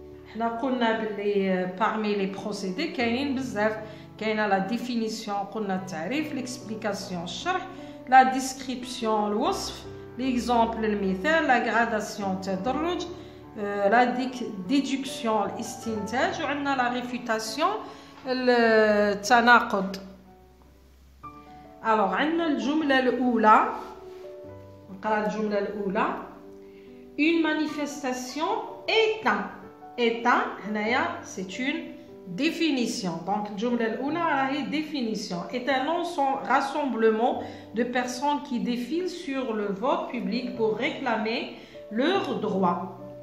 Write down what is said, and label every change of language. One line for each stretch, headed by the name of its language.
Arabic: احنا قلنا باللي
French: parmi les procédés
Arabic: كاينين بزاف.
French: كاينه la définition قلنا التعريف, l'explication الشرح, la description الوصف, l'exemple المثال, la gradation التدرج, la déduction الاستنتاج وعندنا la réfutation التناقض.
Arabic: alors عندنا الجملة الأولى. نقرأ الجملة الأولى.
French: une manifestation est un هنايا c'est une définition. Donc
Arabic: الجملة الأولى راهي
French: définition est un rassemblement de personnes qui défilent sur le vote public pour réclamer leurs droits.